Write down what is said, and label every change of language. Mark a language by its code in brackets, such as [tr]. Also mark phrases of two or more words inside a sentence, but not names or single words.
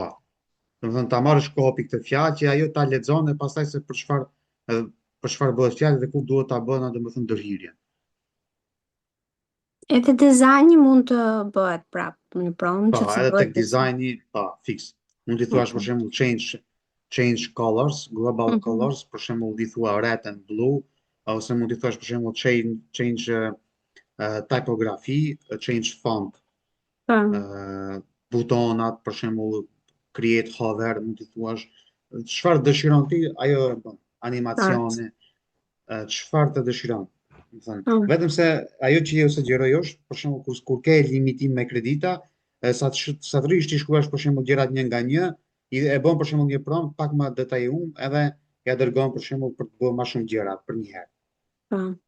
[sq] Domethënë ta marrësh kopi këtë fjalë që ajo ta lexon e pastaj se për çfarë bëhet fjalë dhe ku duhet ta bën domethënë ndërhyrjen. Edhe dizajni mund të bëhet prapë në prompt. Po, edhe tek dizajni, po, fix. Mund t'i thuash për shembull [en] change colors, global colors, [sq] për shembull t'i thua [en] red and blue, [sq] ose mund t'i thuash për shembull [en] change typography, change font. [sq] Butonat, për shembull [en] create hover, [sq] mund t'i thuash çfarë dëshiron ti, ajo e bën. Animacione, çfarë të dëshiron. Vetëm se ajo që ju sugjeroj është, për shembull kur ke limitim me kredita, sa të rrish ti shkruash për shembull gjërat një nga një, e bën për shembull një prompt pak më detajuar edhe ja dërgon për shembull për të bërë më shumë gjëra për një herë.